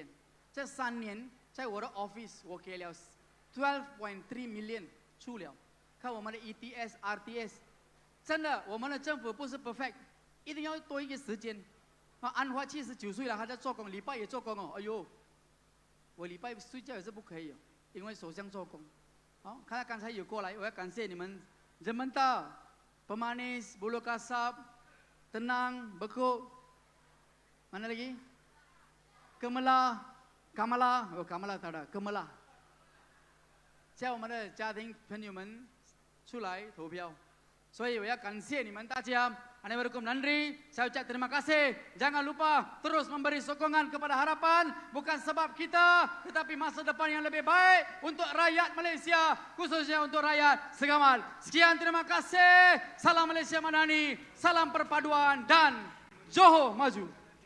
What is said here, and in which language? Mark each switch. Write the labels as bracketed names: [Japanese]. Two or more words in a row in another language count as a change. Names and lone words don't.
[Chinese] 这3年，在我的 office 我给了12.3 million 出了，看我们的 ETS、RTS。真的，我们的政府不是 perfect， 一定要多一个时间。安华79岁了，还在做工，礼拜也做工哦。哎呦，我礼拜睡觉也是不可以哦，因为首相做工。好，看他刚才有过来，我要感谢你们。Jementa, Pemanis, Bulu Kasab, Tenang, Bekuk, [Malay] mana lagi? Kamala, oh Kamala tak ada, Kamala。 [Chinese] 叫我们的家庭朋友们出来投票。所以我要感谢你们大家, [Tamil] அனைவருக்கும் நன்றி, [Malay] saya ucap terima kasih. Jangan lupa terus memberi sokongan kepada harapan, bukan sebab kita, tetapi masa depan yang lebih baik untuk rakyat Malaysia, khususnya untuk rakyat Segamat. Sekian, terima kasih. Salam Malaysia Madani, salam perpaduan dan Johor Maju.